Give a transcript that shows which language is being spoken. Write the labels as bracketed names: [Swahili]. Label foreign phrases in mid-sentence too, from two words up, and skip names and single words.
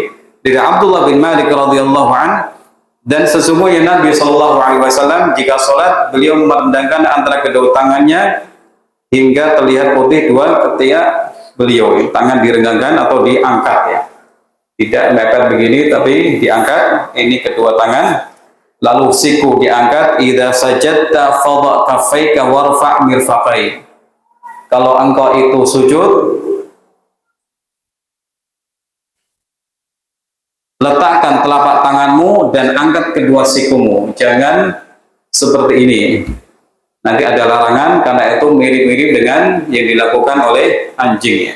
[Indonesian] Dari Abdullah bin Malik radhiyallahu an, dan sesungguhnya Nabi Shallallahu Alaihi Wasallam jika sholat beliau merendahkan antara kedua tangannya hingga terlihat putih dua ketiak beliau. Tangan direnggangkan atau diangkat ya, tidak mepet begini tapi diangkat. Ini kedua tangan. Lalu siku diangkat. [Arabic] إذا سجدت فضع كفيك وارفع مرفقيك. [Indonesian] Kalau engkau itu sujud, letakkan telapak tanganmu dan angkat kedua sikumu. Jangan seperti ini. Nanti ada larangan karena itu mirip-mirip dengan yang dilakukan oleh anjing ya.